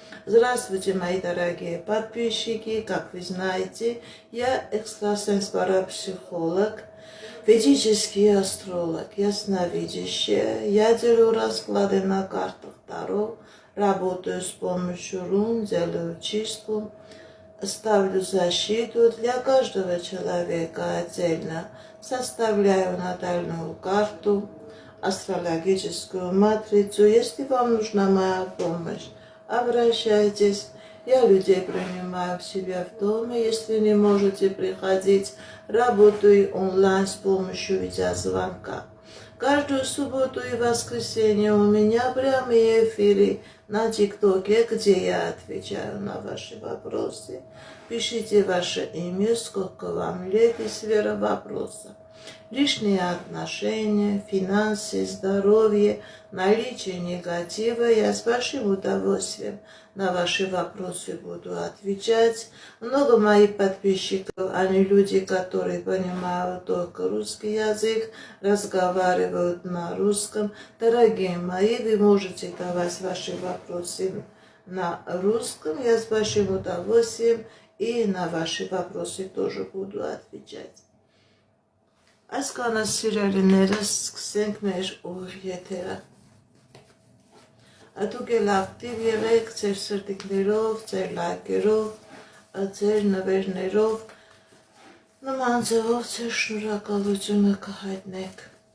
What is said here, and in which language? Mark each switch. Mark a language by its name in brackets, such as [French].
[Russian] Здравствуйте, мои дорогие подписчики, как вы знаете, я экстрасенс-парапсихолог, ведический астролог, ясновидящая, я делаю расклады на картах Таро, работаю с помощью рун, делаю чистку, ставлю защиту для каждого человека отдельно, составляю натальную карту, астрологическую матрицу, если вам нужна моя помощь. Обращайтесь, я людей принимаю в себя в доме, если не можете приходить, работаю онлайн с помощью видеозвонка. Каждую субботу и воскресенье у меня прямые эфиры на ТикТоке, где я отвечаю на ваши вопросы. Пишите ваше имя, сколько вам лет и сфера вопроса. Личные отношения, финансы, здоровье, наличие негатива. Я с большим удовольствием на ваши вопросы буду отвечать. Много моих подписчиков, они люди, которые понимают только русский язык, разговаривают на русском. Дорогие мои, вы можете давать ваши вопросы на русском. Я с большим удовольствием и на ваши вопросы тоже буду отвечать. [Armenian] Այսքանը սիրելիներս սկսենք մեր ուղիղ եթերը։ Դուք էլ ակտիվ եղեք ձեր սրտիկներով, ձեր լայքերով, ձեր նվերներով, նման ձևով ձեր շնորհակալությունը կհայտնեք։